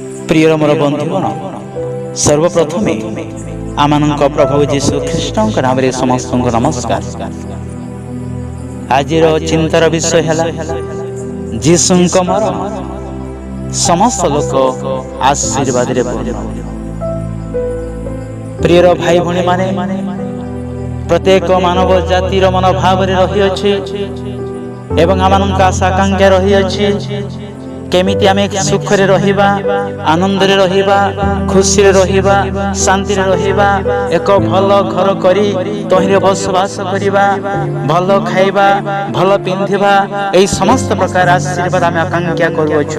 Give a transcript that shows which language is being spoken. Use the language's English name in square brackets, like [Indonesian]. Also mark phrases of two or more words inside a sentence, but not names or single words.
[Odia] ପ୍ରିୟ ମୋର ବନ୍ଧୁଗଣ ସର୍ବପ୍ରଥମେ ଆମମାନଙ୍କ ପ୍ରଭୁ ଯୀଶୁ ଖ୍ରୀଷ୍ଟ ନାମ ସମସ୍ତ ନମସ୍କାର। ଆଜି ଚିନ୍ତାର ବିଷୟ ହେ ଯୀଶୁଙ୍କ ମରଣ ସମସ୍ତ ଲୋକ ଆଶୀର୍ବାଦ ରେ ପୂର୍ଣ୍ଣ। ପ୍ରିୟ ଭାଇ ଭଉଣୀ ମାନେ ପ୍ରତ୍ୟେକ ମାନବ ଜାତିର ମନୋଭାବ ରହି ଅଛି ଏବଂ ଆମମାନଙ୍କ ଆଶା ଆକାଂକ୍ଷା ରହି ଅଛି କେମିତି ଆମେ ସୁଖ ରେ ରହିବା, ଆନନ୍ଦ ରେ ରହିବା, ଖୁସି ରେ ରହିବା, ଶାନ୍ତି ରେ ରହିବା, ଏକ ଭଲ ଘର କରି ତହିଁରେ ବସବାସ କରିବା, ଭଲ ଖାଇବା, ଭଲ ପିନ୍ଧିବା, ଏଇ ସମସ୍ତ ପ୍ରକାର ଆଶୀର୍ବାଦ ଆମେ ଆକାଂକ୍ଷା କରୁଛୁ।